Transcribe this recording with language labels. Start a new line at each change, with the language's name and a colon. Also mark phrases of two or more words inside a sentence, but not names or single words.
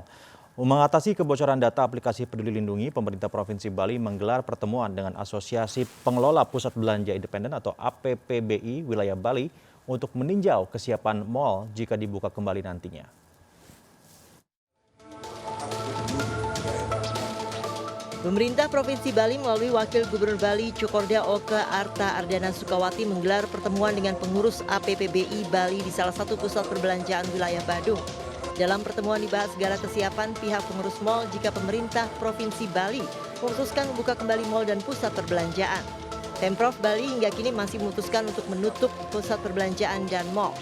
Indonesian: Mengatasi kebocoran data aplikasi Peduli Lindungi, pemerintah Provinsi Bali menggelar pertemuan dengan Asosiasi Pengelola Pusat Belanja Independen atau APPBI wilayah Bali untuk meninjau kesiapan mal jika dibuka kembali nantinya. Pemerintah Provinsi Bali melalui Wakil Gubernur Bali Cokorda Oka Arta Ardana Sukawati menggelar pertemuan dengan pengurus APPBI Bali di salah satu pusat perbelanjaan wilayah Badung. Dalam pertemuan dibahas segala kesiapan pihak pengurus mal jika pemerintah Provinsi Bali memutuskan membuka kembali mal dan pusat perbelanjaan. Pemprov Bali hingga kini masih memutuskan untuk menutup pusat perbelanjaan dan mal.